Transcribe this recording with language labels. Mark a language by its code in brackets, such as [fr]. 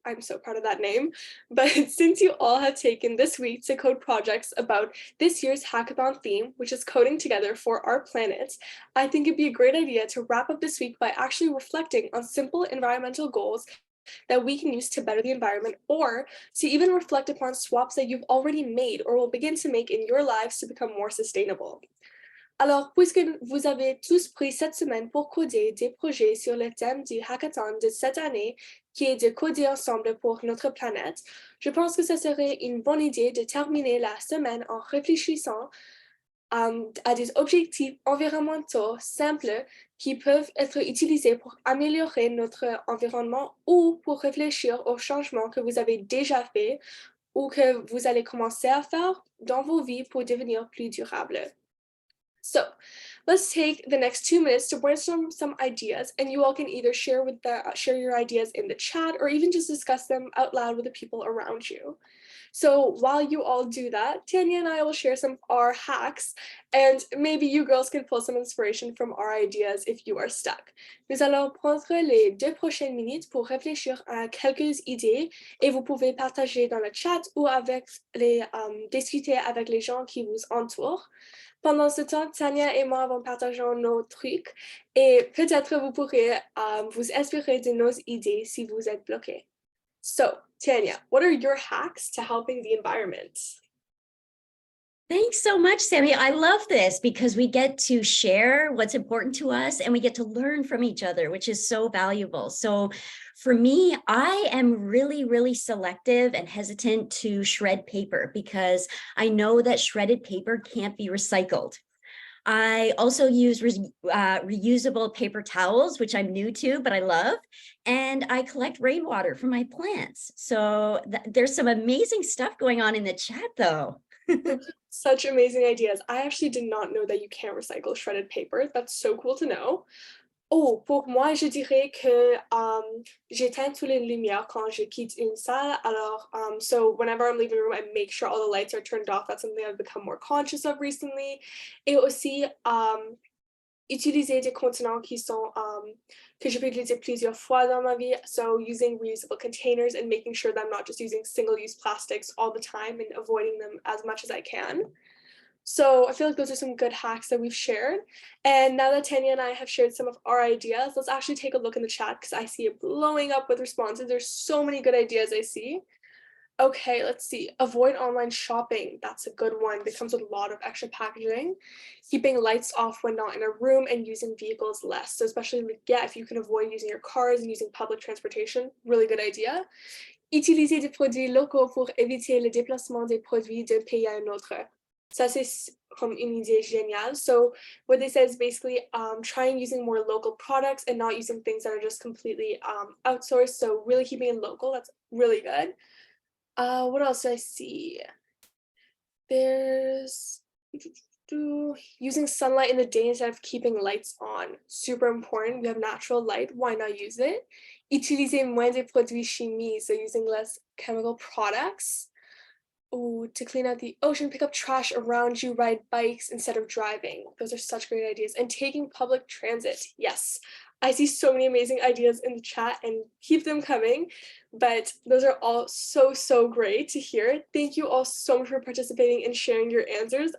[en] I'm so proud of that name. But since you all have taken this week to code projects about this year's hackathon theme, which is coding together for our planet, I think it'd be a great idea to wrap up this week by actually reflecting on simple environmental goals that we can use to better the environment, or to even reflect upon swaps that you've already made or will begin to make in your lives to become more sustainable. [fr] Alors, puisque vous avez tous pris cette semaine pour coder des projets sur le thème du hackathon de cette année, qui est de coder ensemble pour notre planète, je pense que ce serait une bonne idée de terminer la semaine en réfléchissant à des objectifs environnementaux simples qui peuvent être utilisés pour améliorer notre environnement ou pour réfléchir aux changements que vous avez déjà faits ou que vous allez commencer à faire dans vos vies pour devenir plus durables. [en] So let's take the next 2 minutes to brainstorm some ideas, and you all can either share your ideas in the chat or even just discuss them out loud with the people around you. So while you all do that, Tanya and I will share some of our hacks, and maybe you girls can pull some inspiration from our ideas if you are stuck. [fr] Nous allons prendre les 2 prochaines minutes pour réfléchir à quelques idées, et vous pouvez partager dans le chat ou discuter avec les gens qui vous entourent. Pendant ce temps, Tanya et moi vont partager nos trucs, et peut-être vous pourrez vous inspirer de nos idées si vous êtes bloqué. [en] So, Tanya, what are your hacks to helping the environment? Thanks so much, Sammy. I love this because we get to share what's important to us and we get to learn from each other, which is so valuable. So for me, I am really, really selective and hesitant to shred paper because I know that shredded paper can't be recycled. I also use reusable paper towels, which I'm new to, but I love. And I collect rainwater for my plants. So there's some amazing stuff going on in the chat, though. Such amazing ideas. I actually did not know that you can't recycle shredded paper. That's so cool to know. [fr] Oh, pour moi, je dirais que j'éteins toutes les lumières quand je quitte une salle. [en] Alors, so whenever I'm leaving a room, I make sure all the lights are turned off. That's something I've become more conscious of recently. [fr] Et aussi, utiliser des contenants qui sont que je peux utiliser plusieurs fois dans ma vie. [en] So using reusable containers and making sure that I'm not just using single-use plastics all the time and avoiding them as much as I can. So I feel like those are some good hacks that we've shared. And now that Tanya and I have shared some of our ideas, let's actually take a look in the chat because I see it blowing up with responses. There's so many good ideas I see. Okay, let's see. Avoid online shopping. That's a good one. It comes with a lot of extra packaging. Keeping lights off when not in a room and using vehicles less. So especially, if you can avoid using your cars and using public transportation, really good idea. [fr] Utiliser des produits locaux pour éviter le déplacement des produits d'un pays à un autre. Ça, c'est comme une idée géniale. [en] So what they say is basically trying using more local products and not using things that are just completely outsourced. So really keeping it local. That's really good. What else do I see? There's using sunlight in the day instead of keeping lights on. Super important. We have natural light. Why not use it? [fr] Utiliser moins de produits chimiques, [en] so using less chemical products. Ooh, to clean out the ocean, pick up trash around you, ride bikes instead of driving. Those are such great ideas. And taking public transit. Yes, I see so many amazing ideas in the chat and keep them coming. But those are all so great to hear. Thank you all so much for participating and sharing your answers.